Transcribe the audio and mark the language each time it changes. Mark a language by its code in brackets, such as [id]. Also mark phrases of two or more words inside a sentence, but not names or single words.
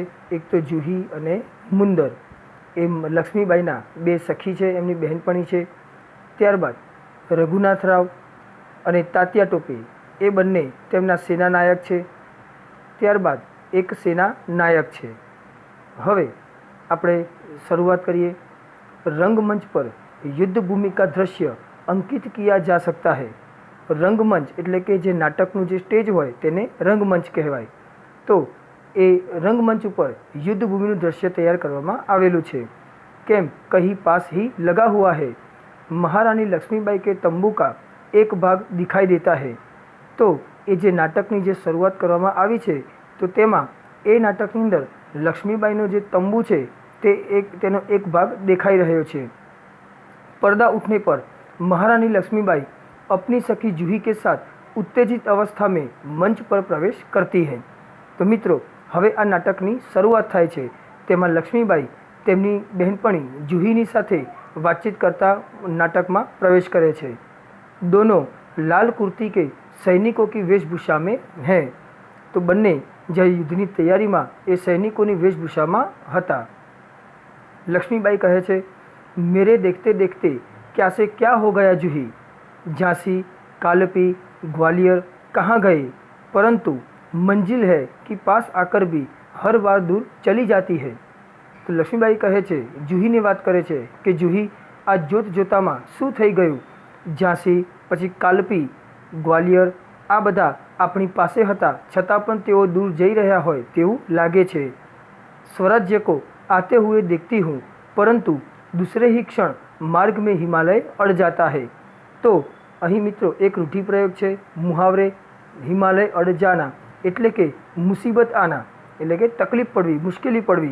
[gu] એક તો જૂહી અને મુંદર એ લક્ષ્મીબાઈના બે સખી છે, એમની બહેનપણી છે। ત્યારબાદ રઘુનાથરાવ અને તાત્યા ટોપે એ બંને તેમના સેના નાયક છે। ત્યારબાદ એક સેના નાયક છે। હવે આપણે શરૂઆત કરીએ। [hi] रंगमंच पर युद्ध भूमि का दृश्य अंकित किया जा सकता है। [gu] રંગમંચ એટલે કે જે નાટકનું જે સ્ટેજ હોય તેને રંગમંચ કહેવાય। તો એ રંગમંચ પર યુદ્ધ ભૂમિનું દૃશ્ય તૈયાર કરવામાં આવેલું છે। [hi] केम कहीं पास ही लगा हुआ है। महारानी लक्ष्मीबाई के तंबू का एक भाग दिखाई देता है। [gu] તો એ જે નાટકની જે શરૂઆત કરવામાં આવી છે, તો તેમાં એ નાટકની અંદર લક્ષ્મીબાઈનો જે તંબૂ છે તેનો એક ભાગ દેખાઈ રહ્યો છે। [hi] पर्दा उठने पर महारानी लक्ष्मीबाई अपनी सखी जूही के साथ उत्तेजित अवस्था में मंच पर प्रवेश करती है। [gu] તો મિત્રો, હવે આ નાટકની શરૂઆત થાય છે। તેમાં લક્ષ્મીબાઈ તેમની બહેનપણી જૂહીની સાથે બાતચીત કરતા [hi] नाटक में [gu] પ્રવેશ કરે છે। [hi] दोनों लाल कुर्ती के सैनिकों की वेशभूषा में हैं। [gu] તો બન્ને જે યુદ્ધની તૈયારી મેં એ [hi] सैनिकों की वेशभूषा में [gu] હતા। લક્ષ્મીબાઈ કહે છે, [hi] मेरे देखते देखते क्या से क्या हो गया जूही। झांसी, कालपी, ग्वालियर कहाँ गए, परंतु मंजिल है कि पास आकर भी हर बार दूर चली जाती है। [gu] તો લક્ષ્મીબાઈ કહે છે, જૂહી ને બાત કરે છે કિ જૂહી આ જોત જોતામાં શું થઈ ગયું। ઝાંસી પછી કાલપી, ગ્વાલિયર આ બધા આપણી પાસે હતા, છતાં પણ તેઓ દૂર જઈ રહ્યા હોય તેવું લાગે છે। [hi] स्वराज्य को आते हुए देखती हूँ, परंतु दूसरे ही क्षण मार्ग में हिमालय अड़ जाता है। [gu] તો અહીં મિત્રો એક રૂઢિપ્રયોગ છે, [hi] मुहावरे हिमालय अड़ जाना [gu] એટલે કે [hi] मुसीबत आना, [gu] એટલે કે તકલીફ પડવી, મુશ્કેલી પડવી।